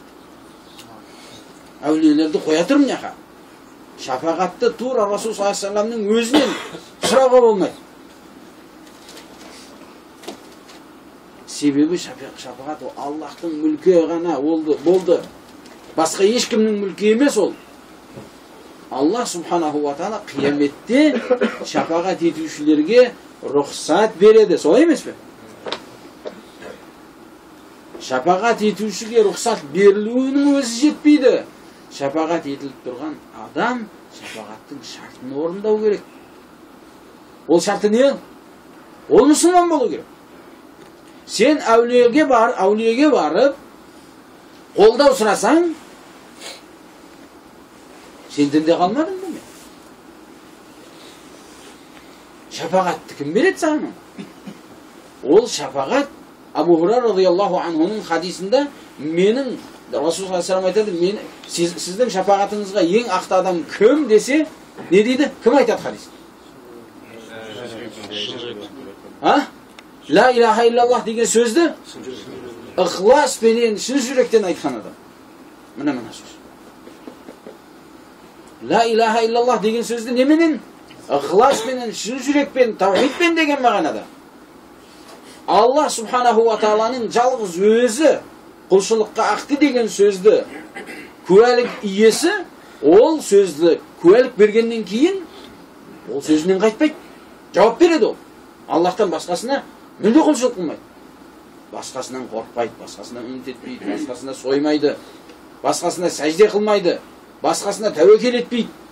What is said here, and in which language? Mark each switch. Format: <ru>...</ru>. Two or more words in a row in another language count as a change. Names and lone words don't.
<kk>Әулиелерді қоя тұр мынақа. Шапағатты тура Расул</kk> <ar>صلى الله عليه وسلم</ar> <kk>өзінен сұрауға болмайды. Себебі шапағат ол Аллахтың мүлкі ғана болды. Басқа ешкімнің мүлкі емес ол. Аллах</kk> <ar>سبحانه وتعالى</ar> <kk>қияметте шапағат етушілерге рұқсат береді. Солай емес пе? Шапағат етушіге рұқсат берілуінің өзі жетпейді. Шапағат етіліп тұрған адам шапағаттың шартын орындау керек. Ол шарты не? Ол мұсылман болу керек. Сен әулиеге барып қолдау сұрасаң, сен дінде қалмадың ба? Шапағатты кім береді саған? Ол шапағат Абу Хурайра</kk> <ar>رضي الله عنه</ar> <kk>хадисында менің Расул</kk> <ar>صلى الله عليه و</ar> <kk>айтады, сіздің шапағатыңызға ең ақты адам кім десе, не дейді? Кім айтады хадис?</kk> <ar>لا إله إلا الله</ar> <kk>деген сөзді ықласпенен, шын жүректен айтқан адам. Мына сөз.</kk> <ar>لا إله إلا الله</ar> <kk>деген сөзді неменен? Ықласпенен, шын жүрекпен, таухидпен деген мағынада. Аллах</kk> <ar>سبحانه وتعالى</ar> <kk>жалғыз өзі құлшылыққа ақты деген сөзді куәлік иесі, ол сөзді куәлік бергеннен кейін ол сөзінен қайтпайды, жауап береді ол. Аллахтан басқасына мүлде құлшылық қылмайды. Басқасынан қорқпайды, басқасынан үміт етпейді, басқасына соймайды, басқасына сәжде қылмайды, басқасына тәуекел етпейді.</kk>